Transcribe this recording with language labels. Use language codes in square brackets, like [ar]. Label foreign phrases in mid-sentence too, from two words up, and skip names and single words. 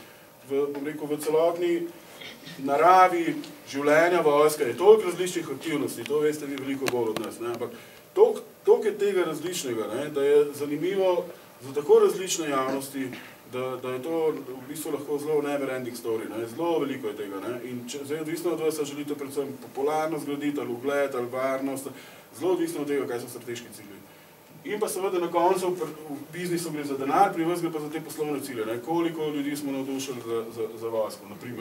[sl] V celotni naravi življenja vojska je toliko različnih aktivnosti, to veste vi veliko bolj od nas, ampak toliko je tega različnega, da je zanimivo za tako različne javnosti, da je to v bistvu lahko zelo [en] never-ending story, [sl] zelo veliko je tega. In zdaj odvisno od vas, želite predvsem popularnost graditi, ali ugled, ali varnost, zelo odvisno od tega, kaj so strateški cilji. In pa seveda na koncu v biznisu gre za denar, pri vas gre pa za te poslovne cilje. Koliko ljudi smo navdušili za vojsko, naprimer.